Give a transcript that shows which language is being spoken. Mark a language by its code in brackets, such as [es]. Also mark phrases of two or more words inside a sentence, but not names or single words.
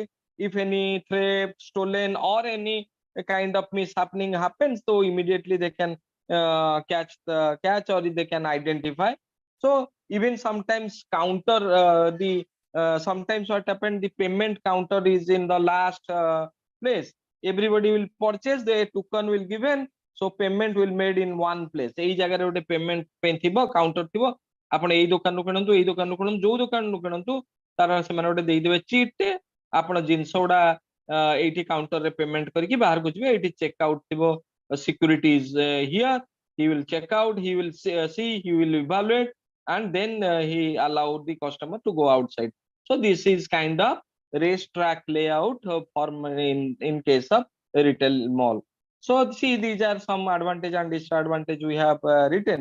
[en] If any theft, stolen, or any kind of mishappening happens, so immediately they can catch, or they can identify. So even sometimes counter sometimes what happened, the payment counter is in the last place. Everybody will purchase, the token will given, so payment will made in one place. [or] ଏଇ ଜାଗାରେ ଗୋଟେ payment ପାଇଁ ଥିବ, counter ଥିବ, ଆପଣ ଏଇ ଦୋକାନରୁ କିଣନ୍ତୁ, ଏଇ ଦୋକାନରୁ କିଣନ୍ତୁ, ଯୋଉ ଦୋକାନରୁ କିଣନ୍ତୁ, ତାର ସେମାନେ ଗୋଟେ ଦେଇଦେବେ ଚିଟ୍ ଟେ, ଆପଣ ଜିନିଷ ଗୁଡା ଏଇଠି କାଉଣ୍ଟର ରେ ପେମେଣ୍ଟ କରିକି ବାହାରକୁ ଯିବେ, ଏଇଠି [en] check out [or] ଥିବ, [en] security is here, he will check out, he will see, he will evaluate, and then he allowed the customer to go outside. So this is kind of racetrack layout for in case of retail mall. So see, these are some advantage and disadvantage we have written.